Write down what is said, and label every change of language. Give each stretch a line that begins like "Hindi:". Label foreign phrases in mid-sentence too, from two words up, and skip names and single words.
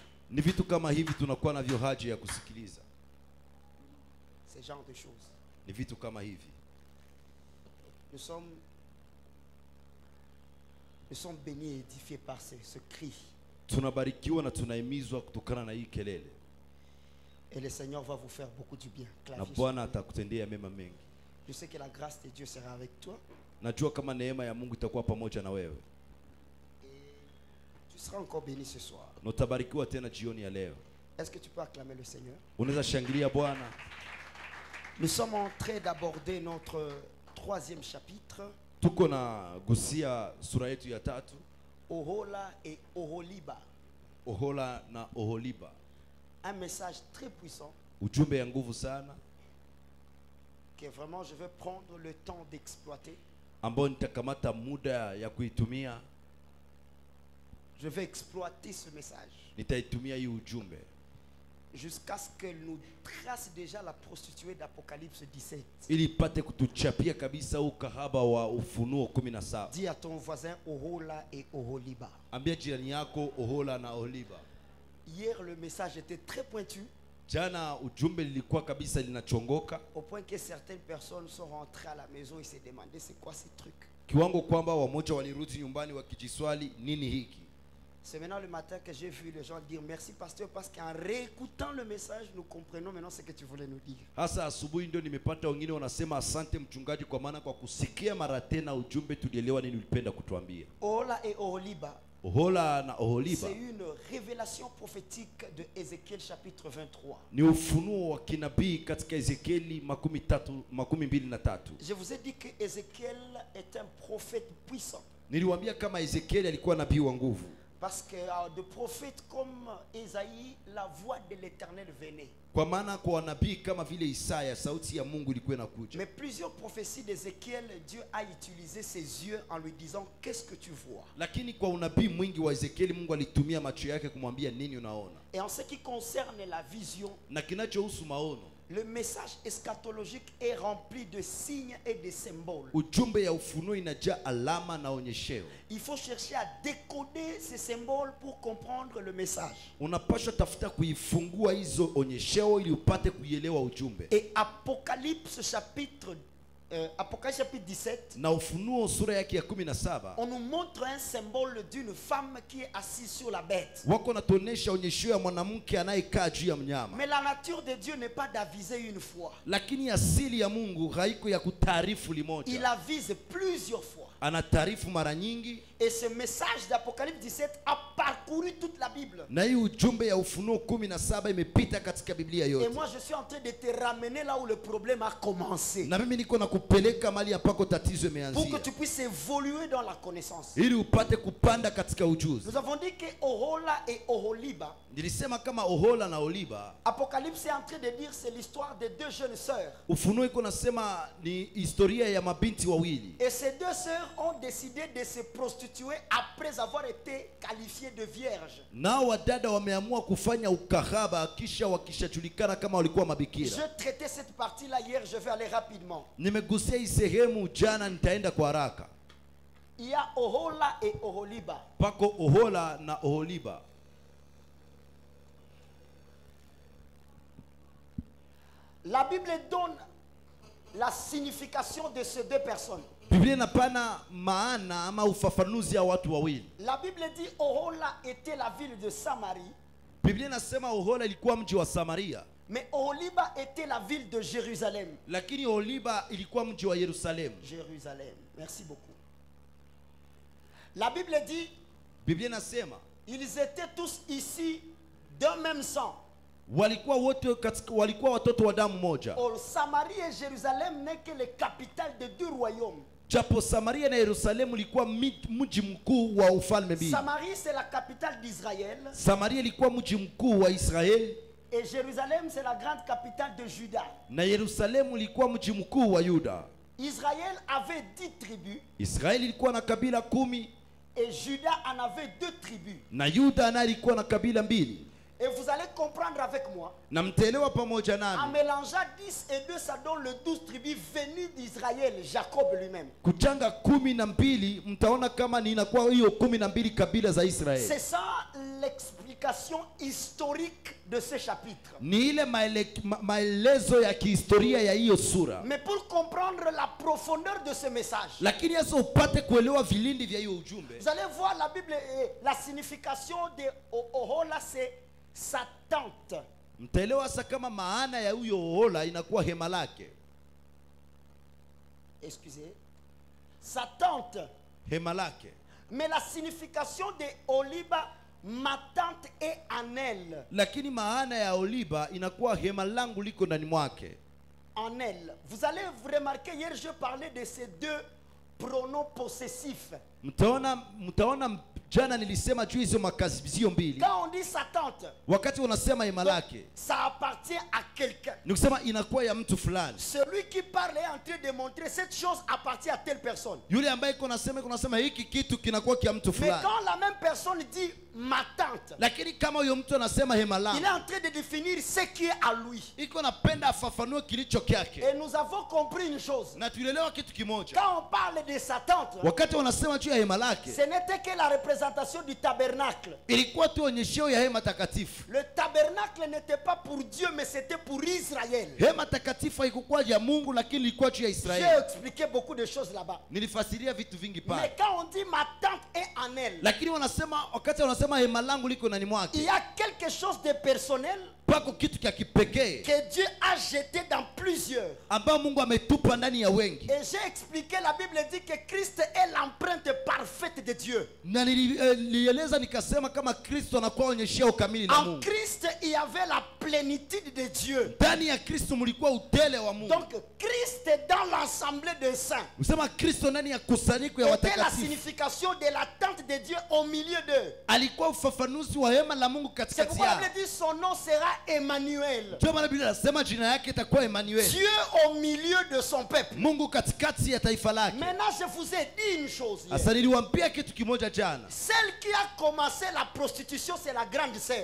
French: Ces genres de choses. Nous sommes bénis et édifiés par ce cri. Et le Seigneur va vous faire beaucoup du bien. na Clavier.
Swahili: Bwana atakutendea mema mengi.
French: Je sais que la grâce de Dieu sera avec toi.
Swahili: Najua kama neema ya Mungu itakuwa pamoja na wewe.
French: Et tu seras encore béni ce soir.
Swahili: Na utabarikiwa tena jioni ya leo.
French: Est-ce que tu peux acclamer le Seigneur?
Swahili: Unaweza shangilia Bwana.
French: Nous sommes en train d'aborder notre 3e chapitre,
Swahili: Tuko na gusia sura yetu ya 3,
French: Ohola et Oholiba.
Swahili: Ohola na Oholiba.
French: Un message très puissant
Swahili: Ujumbe ya nguvu sana
French: que vraiment je vais prendre le temps d'exploiter.
Swahili: ambao nitakamata muda ya kuitumia.
French: Je vais exploiter ce message
Swahili: Nitaitumia hii ujumbe
French: jusqu'à ce qu'elle nous trace déjà la prostituée d'Apocalypse 17.
Swahili: ili ipate kutuchapia kabisa ukahaba wa Ufunuo 17.
French: Dis à ton voisin Ohola et Oholiba.
Swahili: Ambia jirani yako Ohola na Oholiba.
French: Hier le message était très pointu
Swahili: Jana ujumbe lilikuwa kabisa linachongoka
French: au point que certaines personnes sont rentrées à la maison et se demandaient c'est quoi ces trucs.
Swahili: kiwango kwamba wamoja walirudi nyumbani wakijiswali nini hiki.
French: C'est maintenant le matin que j'ai vu les gens dire merci pasteur parce qu'en réécoutant le message nous comprenons maintenant ce que tu voulais nous dire.
Swahili: Hasa asubuhi ndio nimepata wengine wanasema asante mchungaji, kwa maana kwa kusikia mara tena ujumbe tulielewa nini ulipenda kutuambia.
French: Ohola et Oholiba,
Swahili: Ohola na Oholiba
French: c'est une révélation prophétique de Ézéchiel chapitre 23.
Swahili: ni ufunuo wa kinabii katika Ezekieli 23.
French: Je vous ai dit que Ézéchiel est un prophète puissant.
Swahili: Niliwaambia kama Ezekieli alikuwa nabii wa nguvu,
French: Parce que de prophètes comme Ésaïe, la voix de l'Éternel venait.
Swahili: kwa maana kwa wanabii kama vile Isaya sauti ya Mungu ilikuwa inakuja.
French: Mais plusieurs prophéties d'Ézéchiel, Dieu a utilisé ses yeux en lui disant qu'est-ce que tu vois.
Swahili: Lakini kwa unabii mwingi wa Ezekieli Mungu alitumia macho yake kumwambia nini unaona.
French: Et en ce qui concerne la vision,
Swahili: Na kinachohusu maono,
French: le message eschatologique est rempli de signes et de symboles.
Swahili: ujumbe ya ufunuo inajaa alama na onyesheo.
French: Il faut chercher à décoder ces symboles pour comprendre le message.
Swahili: Unapaswa tafuta kuifungua hizo onyesheo ili upate kuielewa ujumbe.
French: Et Apocalypse chapitre 17,
Swahili: Na Ufunuo sura yake ya 17
French: on nous montre un symbole d'une femme qui est assise sur la bête.
Swahili: wako natuonesha onyesheo ya mwanamke anayekaa juu ya mnyama.
French: Mais la nature de Dieu n'est pas d'aviser une fois.
Swahili: Lakini asili ya Mungu haiko ya kutaarifu
French: Il
Swahili: limoja,
French: avise plusieurs fois.
Swahili: anataarifu mara nyingi.
French: Et ce message d'Apocalypse 17 a parcouru toute la Bible.
Swahili: Na hii ujumbe ya Ufunuo 17 imepita katika Biblia
French: Et
Swahili: yote.
French: moi je suis en train de te ramener là où le problème a commencé.
Swahili: Na mimi niko na kupeleka mali ambako tatizo
French: Pour que
Swahili: imeanzia,
French: tu puisses évoluer dans la connaissance.
Swahili: ili upate kupanda katika ujuzi.
French: Nous avons dit que Ohola et Oholiba,
Swahili: Nilisema kama Ohola na Oholiba,
French: Apocalypse est en train de dire c'est l'histoire de deux jeunes sœurs.
Swahili: Ufunuo iko nasema ni historia ya mabinti wawili.
French: Et ces deux sœurs ont décidé de se prostituer après avoir été qualifiées de vierges.
Swahili: Nao wadada wameamua kufanya ukahaba kisha wakishajulikana kama walikuwa mabikira.
French: Je traitais cette partie-là hier, je vais aller rapidement.
Swahili: Nimegusia hii sehemu jana, nitaenda kwa haraka.
French: Il y a Ohola et Oholiba.
Swahili: Pako Ohola na Oholiba.
French: La Bible donne la signification de ces deux personnes.
Swahili: Biblia inapana maana ama ufafanuzi ya watu wawili.
French: La Bible dit Ohola était la ville de Samarie,
Swahili: Biblia inasema Ohola ilikuwa mji wa Samaria,
French: mais Oholiba était la ville de Jérusalem.
Swahili: lakini Oholiba ilikuwa mji wa Yerusalemu.
French: Jérusalem. Merci beaucoup. La Bible dit
Swahili: Biblia inasema
French: ils étaient tous ici d'un même sang.
Swahili: walikuwa wote katika, walikuwa watoto wa damu moja.
French: Or, Samarie et Jérusalem n'est que les capitales de deux royaumes.
Swahili: Japo Samaria na Yerusalemu ilikuwa mji mkuu wa ufalme mbili.
French: Samarie c'est la capitale d'Israël
Swahili: Samaria ilikuwa mji mkuu wa Israeli
French: et Jérusalem c'est la grande capitale de Juda.
Swahili: na Yerusalemu ilikuwa mji mkuu wa Yuda.
French: Israël avait 10 tribus
Swahili: Israeli ilikuwa na kabila 10
French: et Juda en avait 2 tribus.
Swahili: na Yuda naye alikuwa na kabila 2.
French: Et vous allez comprendre avec moi,
Swahili: Na mtaelewa pamoja
French: en
Swahili: nami,
French: mélangeant 10 et 2, ça donne le 12 tribus venues d'Israël, Jacob lui-même.
Swahili: kuchanga 12 mtaona kama ni inakuwa hiyo 12 kabila za Israeli.
French: C'est ça l'explication historique de ce chapitre.
Swahili: Ni ile maelezo ya kihistoria ya hiyo sura.
French: Mais pour comprendre la profondeur de ce message,
Swahili: Lakini sasa upate kuelewa vilindi vya hiyo ujumbe,
French: vous allez voir la Bible, la signification de Ohola, c'est sa tante.
Swahili: Mtaelewa sasa kama maana ya huyo Ola inakuwa hema lake.
French: Excusez. Sa tente.
Swahili: Hema lake.
French: Mais la signification de Oliba, ma tente est en elle.
Swahili: Lakini maana ya Oliba inakuwa hema langu liko ndani mwake.
French: En elle. Vous allez vous remarquer, hier je parlais de ces deux pronoms possessifs.
Swahili: Mtaona jana nilisema juu hizo makazibizio mbili.
French: Quand on dit sa tente,
Swahili: wakati unasema hema lake,
French: ça appartient à quelqu'un.
Swahili: ni kusema inakuwa ya mtu fulani.
French: Celui qui parle est en train de montrer cette chose appartient à telle personne.
Swahili: Yule ambaye kunasema hiki kitu kinakuwa kia mtu
French: Mais
Swahili: fulani.
French: quand la même personne dit ma tante,
Swahili: Lakini kama huyo mtu anasema hema
French: il est
Swahili: langu,
French: en train de définir ce qui est à lui.
Swahili: iko napenda afafanue kilicho kyake.
French: Et nous avons compris une chose.
Swahili: Na tulielewa kitu kimoja.
French: Quand on parle de sa tente,
Swahili: Wakati wanasema juu ya hema lake,
French: ce n'était que la représentation du tabernacle.
Swahili: ilikuwa tu onyesheo ya hema takatifu.
French: Le tabernacle n'était pas pour Dieu, mais c'était pour Israël.
Swahili: Hema takatifu haikuwa ya Mungu, lakini ilikuwa juu ya
French: J'ai
Swahili: Israeli.
French: expliqué beaucoup de choses là-bas.
Swahili: Nilifasiria vitu vingi
French: Mais
Swahili: pale.
French: quand on dit ma tente est en elle,
Swahili: Lakini wakati wanasema hema langu liko ndani
French: il
Swahili: mwake,
French: y a quelque chose de personnel
Swahili: pako kitu cha kipekee
French: que Dieu a jeté dans plusieurs.
Swahili: ambao Mungu ametupa ndani ya wengi.
French: Et j'ai expliqué, la Bible dit que Christ est l'empreinte parfaite de Dieu.
Swahili: Na nilieleza nikasema kama Kristo anakuwa onyesheo kamili na
French: En
Swahili: Mungu.
French: Christ, il y avait la plénitude de Dieu.
Swahili: Ndani ya Kristo mlikuwa utele wa Mungu.
French: Donc, Christ dans l'assemblée des saints
Swahili: Usema Kristo ndani ya kusanyiko ya
French: était la
Swahili: watakatifu.
French: signification de l'attente de Dieu au milieu d'eux.
Swahili: Alikuwa ufafanuzi wa hema la Mungu
French: C'est
Swahili: katikati
French: pourquoi la
Swahili: yao.
French: Bible dit son nom sera Emmanuel.
Swahili: Ndio maana Biblia inasema jina yake itakuwa Emmanuel.
French: Dieu au milieu de son peuple.
Swahili: Mungu katikati ya taifa lake.
French: Maintenant, je vous ai dit une chose hier.
Swahili: Sasa niliwaambia kitu kimoja jana.
French: Celle qui a commencé la prostitution, c'est la grande sœur.